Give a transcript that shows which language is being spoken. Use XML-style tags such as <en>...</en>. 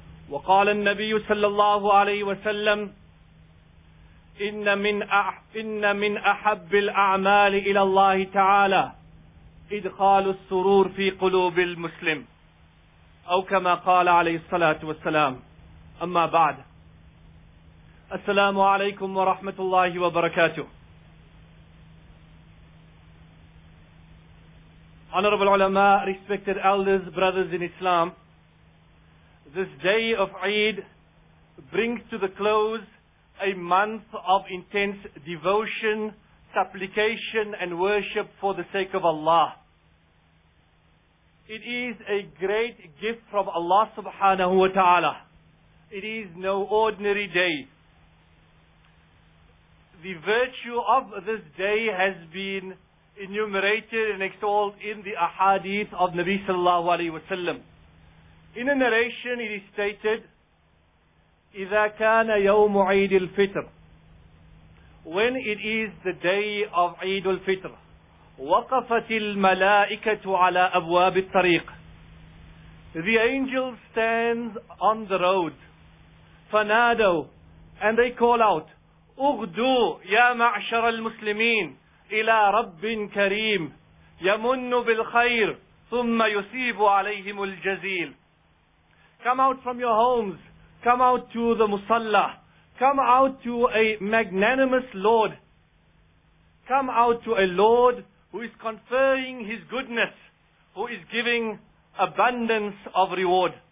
<ar>وقال النبي صلى الله عليه وسلم إن من أحب الأعمال إلى الله تعالى إدخال السرور في قلوب المسلم أو كما قال عليه الصلاة والسلام. أما بعد، السلام عليكم ورحمة الله وبركاته.</ar> <en>Honorable Ulama, respected elders, brothers in Islam, this day of Eid brings to the close a month of intense devotion, supplication and worship for the sake of Allah. It is a great gift from Allah subhanahu wa ta'ala. It is no ordinary day. The virtue of this day has been enumerated and extolled in the ahadith of Nabi sallallahu alayhi wa sallam. In a narration it is stated,</en> <ar>إِذَا كَانَ يَوْمُ عِيدِ الْفِطْرِ.</ar> <en>When it is the day of Eid al-Fitr,</en> <ar>وَقَفَتِ الْمَلَائِكَةُ عَلَىٰ أَبْوَابِ الطَّرِيقِ.</ar> <en>The angel stands on the road.</en> <ar>فَنَادَوْا,</ar> <en>and they call out,</en> <ar>أُغْدُوا يَا مَعْشَرَ الْمُسْلِمِينَ إِلَىٰ رَبٍ كَرِيمٍ يَمُنُّ بِالْخَيْرِ ثُمَّ يُسِيبُ عَلَيْهِمُ الْجَزِيلِ.</ar> <en>Come out from your homes. Come out to the Musalla. Come out to a magnanimous Lord. Come out to a Lord who is conferring His goodness, who is giving abundance of reward.</en>